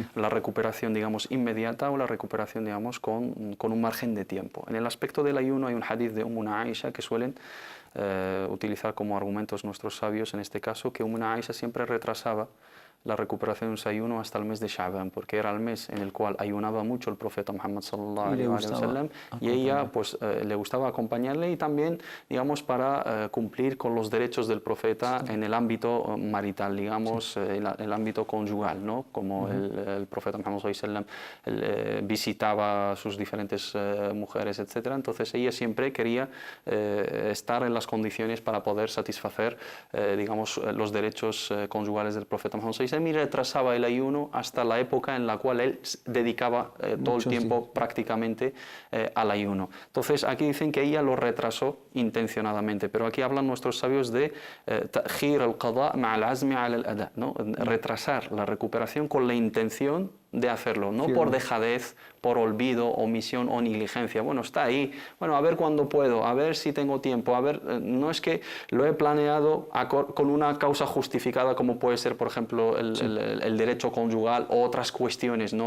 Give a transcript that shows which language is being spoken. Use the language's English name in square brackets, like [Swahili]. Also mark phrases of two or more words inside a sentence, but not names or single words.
[Spanish] La recuperación, digamos, inmediata o la recuperación, digamos, con un margen de tiempo. En el aspecto del ayuno hay un hadith de Ummuna Aisha que suelen utilizar como argumentos nuestros sabios en este caso, que Ummuna Aisha siempre retrasaba la recuperación de un ayuno hasta el mes de Sha'ban, porque era el mes en el cual ayunaba mucho el profeta Muhammad [Arabic] صلى الله عليه وسلم, [Spanish] y ella pues le gustaba acompañarle y también, digamos, para cumplir con los derechos del profeta en el ámbito marital, digamos, el ámbito conyugal, ¿no? Como el profeta Muhammad [Arabic] صلى الله عليه وسلم [Spanish] visitaba a sus diferentes mujeres, etcétera. Entonces ella siempre quería estar en las condiciones para poder satisfacer, digamos, los derechos conyugales del profeta Muhammad [Arabic] صلى الله عليه وسلم, [Spanish] y retrasaba el ayuno hasta la época en la cual él dedicaba todo el tiempo prácticamente al ayuno. Entonces aquí dicen que ella lo retrasó intencionadamente, pero aquí hablan nuestros sabios de [Arabic] تأخير القضاء مع العزم على الأداء, [Spanish] ¿no? Retrasar la recuperación con la intención de hacerlo, no por dejadez, por olvido, omisión o negligencia. Bueno, está ahí, bueno, a ver cuándo puedo, a ver si tengo tiempo, a ver, no es que lo he planeado con una causa justificada como puede ser, por ejemplo, el derecho conyugal o otras cuestiones, ¿no?